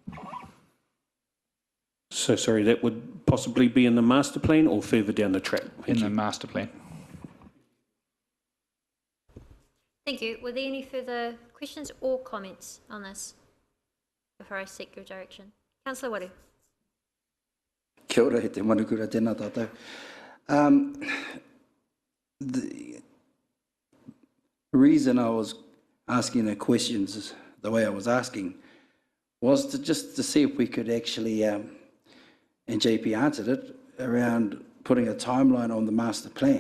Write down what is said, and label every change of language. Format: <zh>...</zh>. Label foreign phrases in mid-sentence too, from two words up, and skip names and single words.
<en>So sorry, that would possibly be in the master plan or further down the track? In the master plan. Thank you. Were there any further questions or comments on this before I seek your direction? Councillor Waru.</en> <mi>Kia ora, he te manukura tēnā tātou.</mi> <en>The reason I was asking the questions the way I was asking was just to see if we could actually, and JP answered it, around putting a timeline on the master plan.</en>